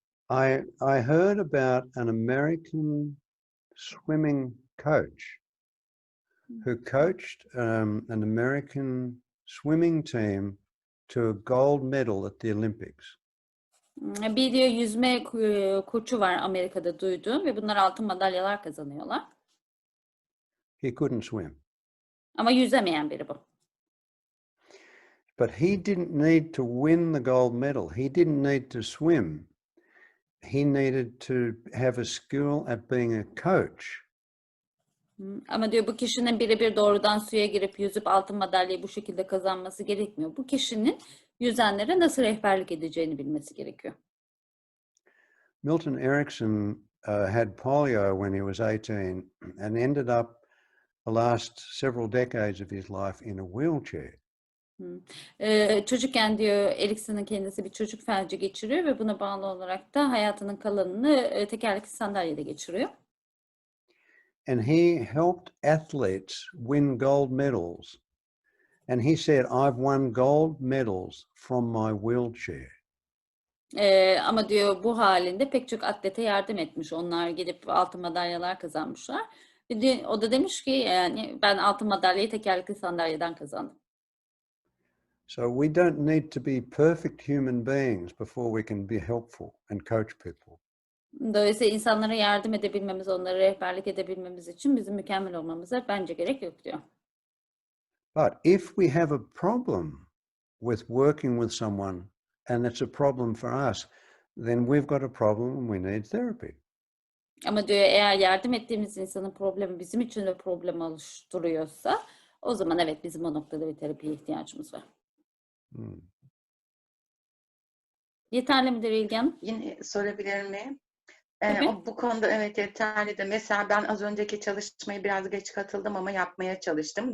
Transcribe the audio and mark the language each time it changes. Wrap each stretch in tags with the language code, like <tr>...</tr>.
<en>I heard about an American swimming coach who coached an American swimming team to a gold medal at the Olympics.</en> <tr>Bir diyor yüzme koçu var Amerika'da duyduğum ve bunlar altın madalyalar kazanıyorlar.</tr> <en>He couldn't swim.</en> <tr>Ama yüzemeyen biri bu.</tr> <en>But he didn't need to win the gold medal. He didn't need to swim. He needed to have a skill at being a coach.</en> <tr>Ama diyor bu kişinin birebir doğrudan suya girip yüzüp altın madalyayı bu şekilde kazanması gerekmiyor. Bu kişinin yüzenlere nasıl rehberlik edeceğini bilmesi gerekiyor.</tr> <en>Milton Erickson had polio when he was 18 and ended up the last several decades of his life in a wheelchair.</en> <tr>Çocukken diyor Erickson'un kendisi bir çocuk felci geçiriyor ve buna bağlı olarak da hayatının kalanını tekerlekli sandalyede geçiriyor.</tr> <en>And he helped athletes win gold medals. And he said, I've won gold medals from my wheelchair.</en> <tr>Ama diyor bu halinde pek çok atlete yardım etmiş. Onlar gidip altın madalyalar kazanmışlar. O da demiş ki yani ben altın madalyayı tekerlekli sandalyeden kazandım.</tr> <en>So we don't need to be perfect human beings before we can be helpful and coach people.</en> <tr>Dolayısıyla insanlara yardım edebilmemiz, onlara rehberlik edebilmemiz için bizim mükemmel olmamıza bence gerek yok diyor.</tr> <en>But if we have a problem with working with someone and it's a problem for us, then we've got a problem and we need therapy.</en> <tr>Ama diyor eğer yardım ettiğimiz insanın problemi bizim için de problem oluşturuyorsa o zaman evet bizim o noktada bir terapiye ihtiyacımız var. Yeterli midir İlgi Hanım? Yine sorabilir miyim? Tabii. Bu konuda evet yeterli de. Mesela ben az önceki çalışmayı biraz geç katıldım ama yapmaya çalıştım.</tr>